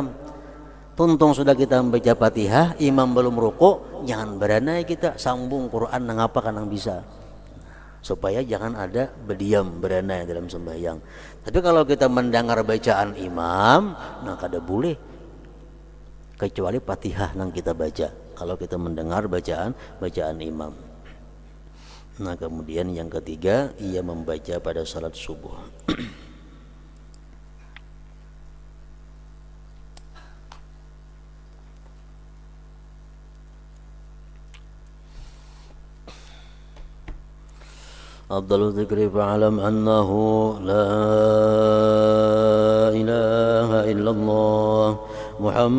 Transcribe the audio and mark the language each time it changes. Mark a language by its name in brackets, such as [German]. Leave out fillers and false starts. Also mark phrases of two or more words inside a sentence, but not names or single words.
[Banjar] Tuntung sudah kita membaca Fatihah, imam belum ruku, jangan beranai kita sambung Quran nang apa kan nang bisa. Supaya jangan ada berdiam beranai dalam sembahyang. Tapi kalau kita mendengar bacaan imam, nah kada boleh. Kecuali Fatihah nang kita baca. Kalau kita mendengar bacaan imam. [Indonesian] Nah, kemudian yang ketiga, ia membaca pada salat subuh. [Arabic] أفضل الذكر فاعلم أنه لا إله إلا الله